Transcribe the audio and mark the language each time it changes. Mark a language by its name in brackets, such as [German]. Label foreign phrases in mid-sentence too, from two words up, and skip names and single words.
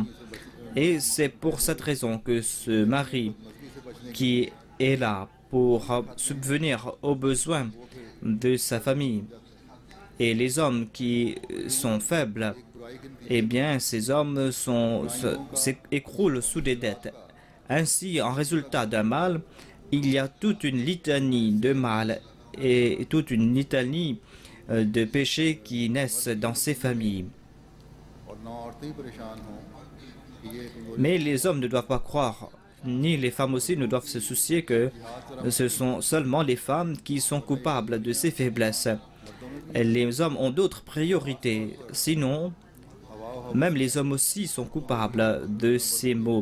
[French] Et c'est pour cette raison que ce mari qui est là pour subvenir aux besoins de sa famille et les hommes qui sont faibles, eh bien ces hommes s'écroulent sous des dettes. Ainsi, en résultat d'un mal, il y a toute une litanie de mal et toute une litanie de péchés qui naissent dans ces familles. [Hindi] और ना औरतें ही परेशान हों कि ये कमजोरी [French] Mais les hommes ne doivent pas croire ni les femmes aussi ne doivent se soucier que ce sont seulement les femmes qui sont coupables de ces faiblesses. Et les hommes ont d'autres priorités. Sinon, même les hommes aussi sont coupables de ces maux.